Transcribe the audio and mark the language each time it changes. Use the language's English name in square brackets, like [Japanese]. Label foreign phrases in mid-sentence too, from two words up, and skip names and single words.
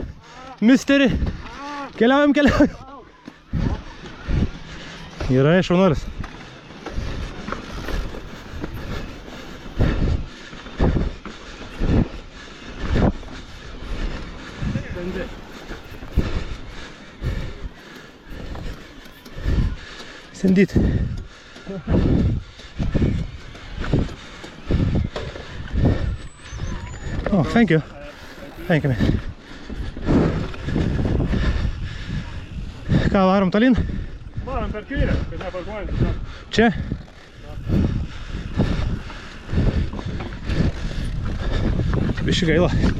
[Lithuanian] Misteri. Keliaujam. Gerai, šaunuolis. Sendit. [English] Oh, thank you. Thank you, [Lithuanian] man. Ką, varom tolyn? Varom per kairę, kad neparkuojant. Čia? Biški gaila.